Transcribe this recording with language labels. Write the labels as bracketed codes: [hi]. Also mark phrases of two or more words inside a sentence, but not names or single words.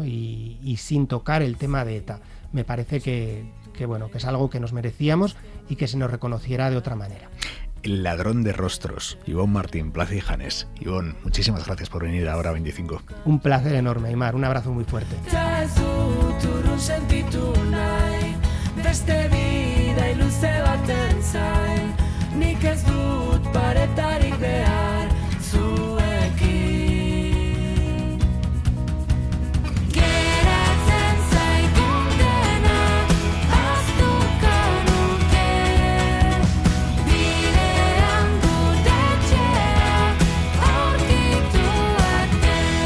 [es] Y sin tocar el tema de ETA. Me parece que es algo que nos merecíamos y que se nos reconociera de otra manera. El ladrón de rostros, Ivonne Martín, Plaza y Janés. Ivonne, muchísimas gracias por venir a Hora 25. Un placer enorme, Aimar. Un abrazo muy fuerte. [eu] Beste vida bidai luze baten zain, nik ez dut paretarik behar zuekin. Geratzen zaitun dena ahaztuko nuke, bidean dut etxea aurkitu arte.